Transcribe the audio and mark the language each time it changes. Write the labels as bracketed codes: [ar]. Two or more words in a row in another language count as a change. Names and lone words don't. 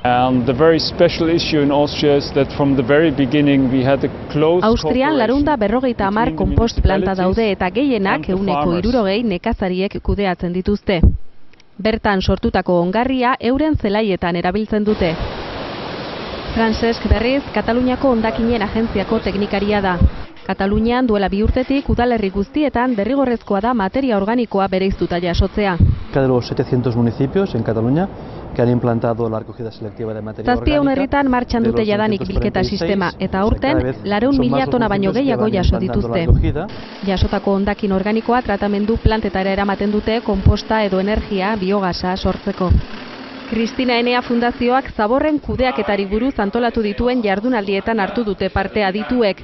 [eu] Austrian 450 konpost planta daude eta gehienak 160 nekazariek kudeatzen dituzte. Bertan sortutako ongarria euren zelaietan erabiltzen dute. Francesc berriz, Kataluniako hondakinen agentziako teknikaria da. Katalunian duela 2 urtetik udalerri guztietan derrigorrezkoa da materia organikoa bereiztuta jasotzea. [es] De los 700 municipios en Cataluña que han implantado la recogida selectiva de materia orgánica. [eu] 700 herritan martxan dute jadanik bilketa sistema eta aurten 400.000 tona baino gehiago jaso dituzte. Jasotako hondakin organikoa tratamendu plantetara eramaten dute konposta edo energia biogasa sortzeko. Cristina Enea Fundazioak zaborren kudeaketari buruz antolatu dituen jardunaldietan hartu dute parte adituek.